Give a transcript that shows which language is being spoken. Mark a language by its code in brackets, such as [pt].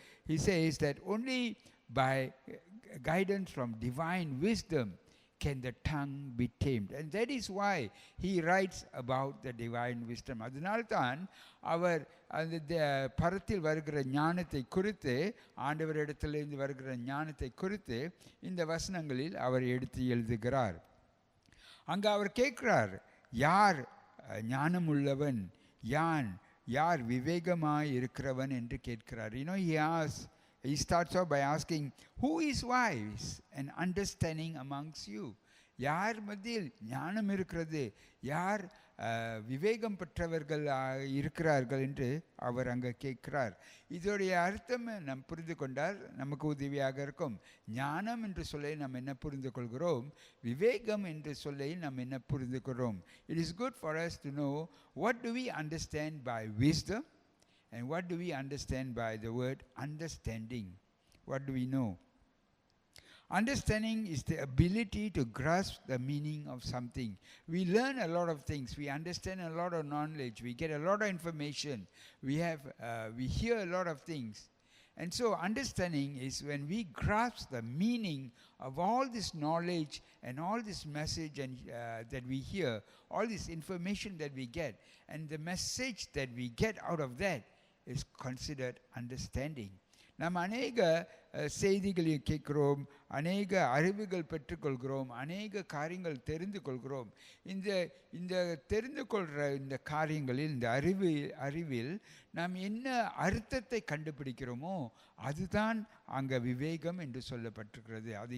[en] He says that only by guidance from divine wisdom can the tongue be tamed. And that is why he writes about the divine wisdom. [ta] அதனால்தான் அவர் அந்த பரத்தில் வருகிற ஞானத்தை குறித்து, ஆண்டவரிடத்திலிருந்து வருகிற ஞானத்தை குறித்து இந்த வசனங்களில் அவர் எடுத்து எழுதுகிறார். அங்கே அவர் கேட்கிறார், யார் ஞானமுள்ளவன், யார் விவேகமாய் இருக்கிறவன் என்று கேட்கிறார். [en] He starts off by asking, who is wise and understanding amongst you? [ta] யார் மத்தியில் ஞானம் இருக்கிறது, யார் விவேகம் பெற்றவர்கள் இருக்கிறார்கள் என்று அவர் அங்கே கேட்கிறார். இதோடைய அர்த்தம் நாம் புரிந்து கொண்டால் நமக்கு உதவியாக இருக்கும். ஞானம் என்று சொல்லை நாம் என்ன புரிந்து கொள்கிறோம், விவேகம் என்று சொல்லை நாம் என்ன புரிந்து கொள்கிறோம். [en] It is good for us to know what do we understand by wisdom and what do we understand by the word understanding. What do we know? Understanding is the ability to grasp the meaning of something. We learn a lot of things. We understand a lot of knowledge. We get a lot of information. We hear a lot of things. And so understanding is when we grasp the meaning of all this knowledge and all this message that we hear, all this information that we get, and the message that we get out of that is considered understanding. [ta] நாம் அநேக செய்திகளை கேட்கிறோம், அநேக அறிவுகள் பெற்றுக்கொள்கிறோம், அநேக காரியங்கள் தெரிந்து கொள்கிறோம். இந்த தெரிந்து கொள்கிற இந்த காரியங்களில், இந்த அறிவில் நாம் என்ன அர்த்தத்தை கண்டுபிடிக்கிறோமோ அதுதான் அங்கே விவேகம் என்று சொல்லப்பட்டிருக்கிறது.